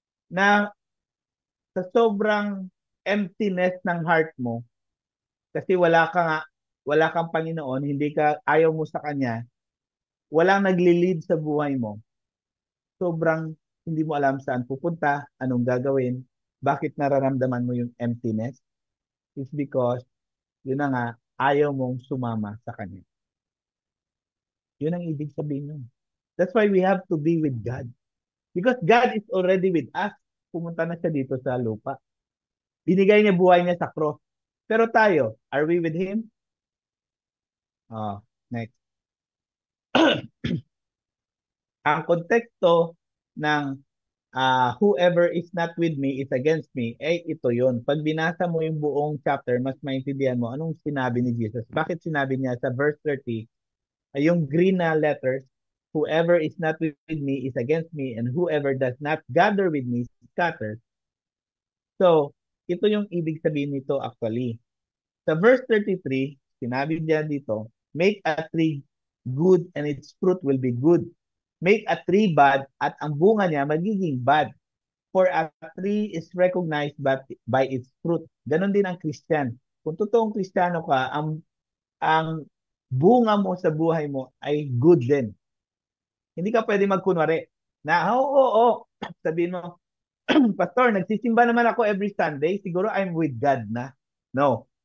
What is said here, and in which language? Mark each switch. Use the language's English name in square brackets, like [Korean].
[Filipino] Na sa sobrang emptiness ng heart mo, kasi wala kang Panginoon, ayaw mo sa Kanya, walang nagli-lead sa buhay mo, sobrang hindi mo alam saan pupunta, anong gagawin, bakit nararamdaman mo yung emptiness? It's because, yun na nga, ayaw mong sumama sa Kanya. Yun ang ibig sabihin nun. [English] That's why we have to be with God. Because God is already with us. [Filipino] Pumunta na siya dito sa lupa. Binigay niya buhay niya sa cross. Pero tayo, [English] are we with Him? Next. [Filipino] Ang konteksto ng [English] whoever is not with me is against me, [Filipino] ito yun. Pag binasa mo yung buong chapter, mas maintindihan mo anong sinabi ni Jesus. Bakit sinabi niya sa verse 30, yung green na letters, [English] whoever is not with me is against me, and whoever does not gather with me scatters. [Filipino] So, ito yung ibig sabihin nito actually. Sa verse 33, sinabi niya dito, [English] make a tree good and its fruit will be good. Make a tree bad [Filipino] at ang bunga niya magiging [English] bad. For a tree is recognized by its fruit. [Filipino] Ganon din ang Christian. Kung totoong Kristiyano ka, ang bunga mo sa buhay mo ay good din. Hindi ka pwede magkunwari na, oo, sabihin mo, Pastor, nagsisimba naman ako every Sunday. Siguro I'm with God na. No.